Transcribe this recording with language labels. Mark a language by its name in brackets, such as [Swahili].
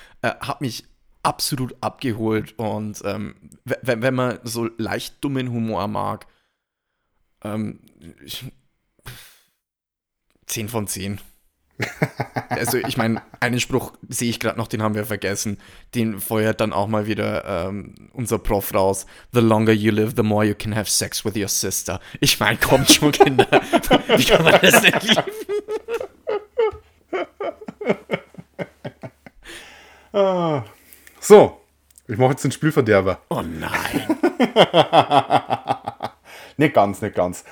[German] Hab mich absolut abgeholt und wenn man so leicht dummen Humor mag, 10 von 10. Also ich meine, einen Spruch sehe ich gerade noch, den haben wir vergessen. Den feuert dann auch mal wieder unser Prof raus. [English] The longer you live, the more you can have sex with your sister. [German] Ich meine, kommt schon, Kinder. Wie kann man das denn lieben? So, ich mache jetzt den Spielverderber. Oh nein. Nicht ganz, nicht ganz.